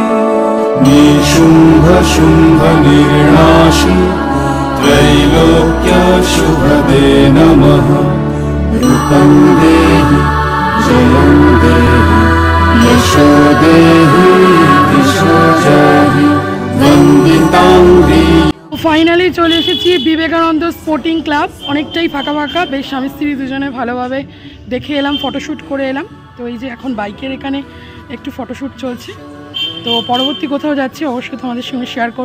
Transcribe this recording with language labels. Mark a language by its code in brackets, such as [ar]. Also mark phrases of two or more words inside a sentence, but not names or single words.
[sa] निशुम्भ शुम्भ निर्णाशि त्रैलोक्य शुभदे नमः। रूपं देहि जयं देहि यशो देहि दिशो जहि। वन्दितांग्री। [bn] ফাইনালি চলে এসেছি বিবেকানন্দ স্পোর্টিং ক্লাব। অনেকটাই ফাঁকা ফাঁকা, বেশ স্বামী স্ত্রী দুজনে ভালোভাবে দেখে এলাম, ফটোশ্যুট করে এলাম। তো এই যে এখন বাইকের এখানে একটু ফটোশ্যুট চলছে। তো পরবর্তী কোথাও যাচ্ছি অবশ্যই তোমাদের সঙ্গে শেয়ার করব।